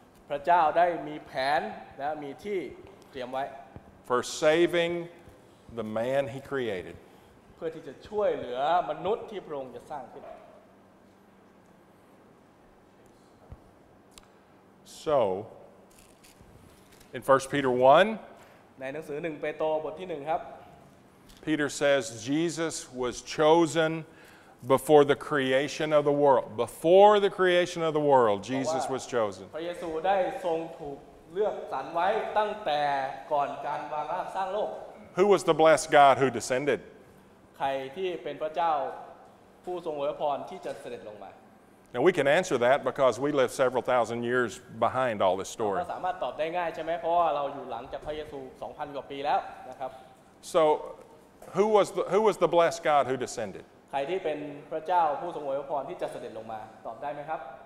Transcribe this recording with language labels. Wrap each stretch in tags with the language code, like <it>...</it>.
<th>พระเจ้าได้มีแผนและมีที่เตรียมไว้</th> <en>for saving the man he created</en> <th>เพื่อที่จะช่วยเหลือมนุษย์ที่พระองค์จะสร้างขึ้น</th> <en>So in 1 Peter 1</en> <th>ในหนังสือ1เปโตรบทที่1ครับ</th> <en>Peter says Jesus was chosen before the creation of the world. Before the creation of the world, Jesus was chosen.</en> <th>พระเยซูได้ทรงถูกเลือกสรรไว้ตั้งแต่ก่อนการวางรากสร้างโลก</th> <en>Who was the blessed God who descended?</en> <th>ใครที่เป็นพระเจ้าผู้ทรงอวยพรที่จะเสด็จลงมา</th> <en>Now we can answer that because we live several thousand years behind all this</en> <th>เรา</th> <en>story.</en> <th>สามารถตอบได้ง่ายใช่ไหมเพราะว่าเราอยู่หลังจากพระเยซู 2,000 กว่าปีแล้วนะครับ</th> <en>So who was the blessed God who descended?</en> <th>ใครที่เป็นพระเจ้าผู้ทรงอวยพรที่จะเสด็จลงมาตอบได้ไหมครับ</th>